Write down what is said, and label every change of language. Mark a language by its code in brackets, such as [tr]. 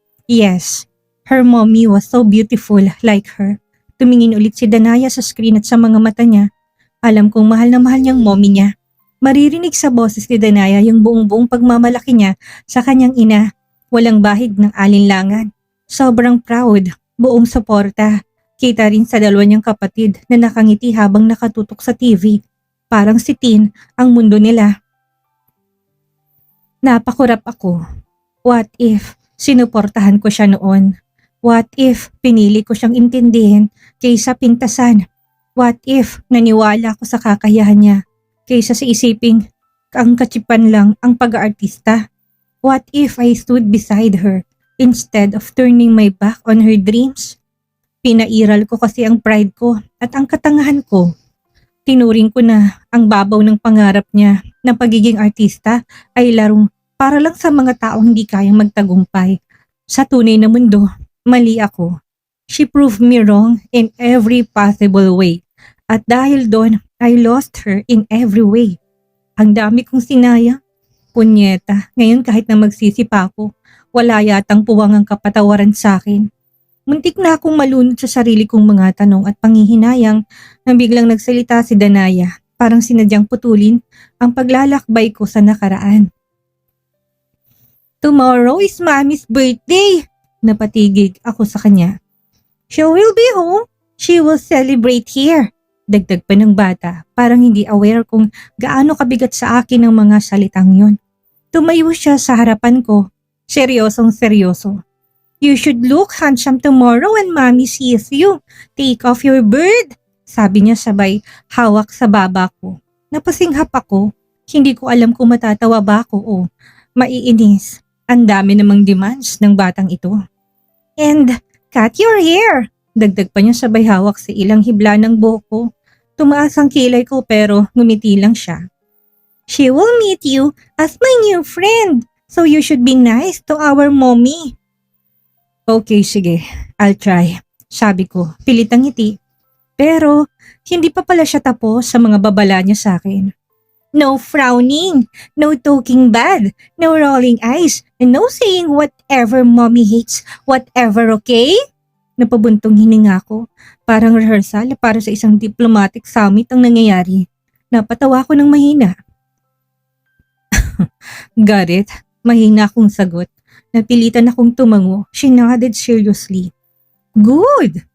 [en] Yes, her mommy was so beautiful like her. [tl] Tumingin ulit si Danaya sa screen at sa mga mata niya. Alam kong mahal na mahal niyang mommy niya. Maririnig sa boses ni Danaya yung buong-buong pagmamalaki niya sa kanyang ina. Walang bahid ng alinlangan. Sobrang proud, buong suporta. Kita rin sa dalawa niyang kapatid na nakangiti habang nakatutok sa TV. Parang si Tin ang mundo nila. Napakurap ako. [en] What if [tl] sinuportahan ko siya noon? What if pinili ko siyang intindihin kaysa pintasan? [en] What if [tl] naniwala ako sa kakayahan niya kaysa sa isiping ang katsipan lang ang pag-aartista? [en] What if I stood beside her instead of turning my back on her dreams? [tl] Pinairal ko kasi ang pride ko at ang katangahan ko. Tinuring ko na ang babaw ng pangarap niya na pagiging artista ay larong para lang sa mga taong hindi kayang magtagumpay. Sa tunay na mundo, mali ako. [en] She proved me wrong in every possible way. [tl] At dahil doon, [en] I lost her in every way. [tl] Ang dami kong sinayang. Punyeta, ngayon kahit na magsisi pa ako, wala yatang puwang ang kapatawaran sa akin. Muntik na akong malunod sa sarili kong mga tanong at panghihinayang nang biglang nagsalita si Danaya. Parang sinadyang putulin ang paglalakbay ko sa nakaraan. [en] Tomorrow is Mommy's birthday! [tl] Napatigig ako sa kanya. [en] She will be home. She will celebrate here. [tl] Dagdag pa ng bata, parang hindi aware kung gaano kabigat sa akin ang mga salitang yon. Tumayo siya sa harapan ko. Seryosong seryoso. [en] You should look handsome tomorrow when Mommy sees you. Take off your bird. [tl] Sabi niya sabay hawak sa baba ko. Napasinghap ako. Hindi ko alam kung matatawa ba ako o Maiinis. Ang dami namang demands ng batang ito. [en] And cut your hair! [tl] Dagdag pa niya sabay hawak sa ilang hibla ng buhok ko. Tumaas ang kilay ko pero ngumiti lang siya. [en] She will meet you as my new friend, so you should be nice to our mommy. [tl] Okay, sige. [en] I'll try. [tl] Sabi ko, pilit ang ngiti. Pero hindi pa pala siya tapos sa mga babala niya sa akin. [en] No frowning, no talking bad, no rolling eyes, and no saying whatever mommy hates, whatever, okay? [tl] Napabuntong hininga ko. Parang rehearsal para sa isang diplomatic summit ang nangyayari. Napatawa ko ng mahina. [en] Got it. [tl] Mahina akong sagot. Napilitan akong tumango. [en] She nodded seriously. Good!